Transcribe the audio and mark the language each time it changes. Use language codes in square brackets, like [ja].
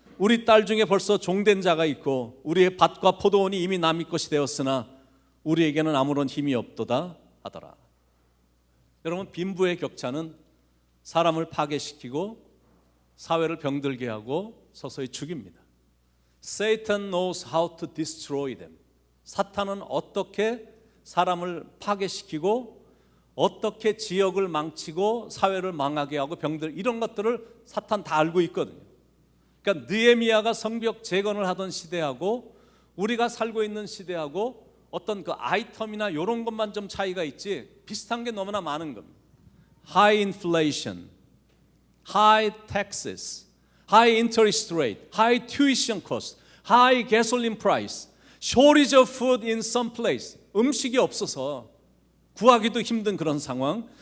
[ko] 우리 딸 중에 벌써 종된 자가 있고 우리의 밭과 포도원이 이미 남의 것이 되었으나 우리에게는 아무런 힘이 없도다 하더라. 여러분, 빈부의 격차는 사람을 파괴시키고 사회를 병들게 하고 서서히 죽입니다. [en] Satan knows how to destroy them. [ko] 사탄은 어떻게 사람을 파괴시키고 어떻게 지역을 망치고 사회를 망하게 하고 병들, 이런 것들을 사탄 다 알고 있거든요. 그러니까 느헤미야가 성벽 재건을 하던 시대하고 우리가 살고 있는 시대하고 어떤 그 아이템이나 이런 것만 좀 차이가 있지 비슷한 게 너무나 많은 겁니다. [en] High inflation, high taxes, high interest rate, high tuition cost, high gasoline price, shortage of food in some place. [ko] 음식이 없어서 구하기도 힘든 그런 상황.